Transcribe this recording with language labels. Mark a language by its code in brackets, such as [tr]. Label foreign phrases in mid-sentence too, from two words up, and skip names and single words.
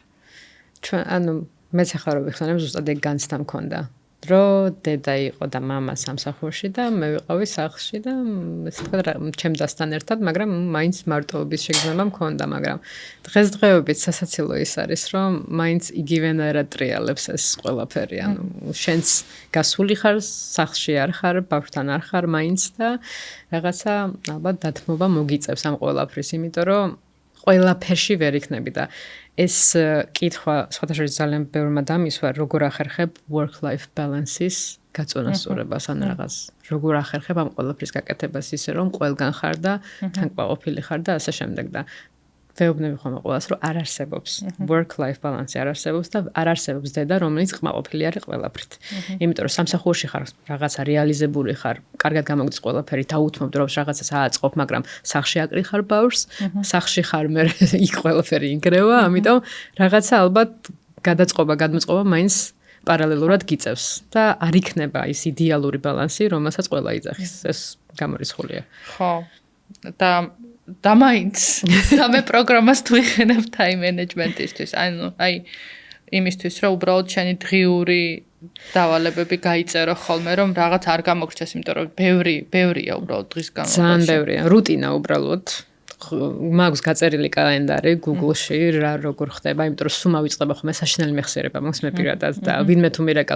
[ka] ჩვენ მეც ახლა რო ვიხსენებ, ზუსტად ეგ განცდა მქონდა, რომ დედა იყო და მამა სამსახურში და მე ვიყავი სახლში და ესე თქვა ჩემ დასთან ერთად, მაგრამ მაინც მარტოობის შეგრძნება მქონდა, მაგრამ დღესდღეობით სასაცილო ის არის, რომ მაინც იგივენაირად ტრიალებს ეს ყველაფერი, შენც გასული ხარ, სახლში არ ხარ, ბავშვთან არ ხარ მაინც და რაღაცა ალბათ დათმობა მოგიწევს ამ ყველაფრის, იმიტომ რომ ყველაფერში ვერ იქნები და ეს კითხვა სხვათა შორის ძალიან ბევრმა დამისვა, როგორ ახერხებ [en] work-life balance- [ka] ის გაწონასწორებას ან რაღაც როგორ ახერხებ ამ ყველაფრის გაკეთებას ისე რომ ყველგან ხარ და თან ყოფილი ხარ და ასე შემდეგ და ვეუბნები ხოლმე ყველას რომ არ არსებობს [en] work-life balance [ka] არ არსებობს და არ არსებობს დედა რომელიც ყმაყოფილი არის ყველაფრით. იმიტომ რომ სამსახურში ხარ რაღაცა რეალიზებული ხარ, კარგად გამოგდის ყველაფერი, დაუთმობ დროს რაღაცას ააწყობ, მაგრამ სახლში აკრიხარ ბავშვს, სახლში ხარ მე იქ ყველაფერი იგრევა, ამიტომ რაღაცა ალბათ გადაწყობა, გადმოწყობა მაინც პარალელურად გიწევს და არ იქნება ის იდეალური ბალანსი, რომელსაც ყველა იძახის. ეს გამორიცხულია. ხო. და მაინც სამე პროგრამას თუ იხენებ [en] time management- [ka] ისთვის, აი იმისთვის რომ უბრალოდ შენი დღიური დავალებები გაიწერო ხოლმე რომ რაღაც არ გამოგრჩეს, იმიტომ რომ ბევრია უბრალოდ დღის განმავლობაში. ძალიან ბევრია, რუტინა უბრალოდ. მაქვს გაწერილი კალენდარი Google-ში რა როგორ ხდება, იმიტომ რომ სულ მავიწყდება ხოლმე საშინელი მეხსიერება მაქვს მე პირადად და ვინმე თუ მირეკავს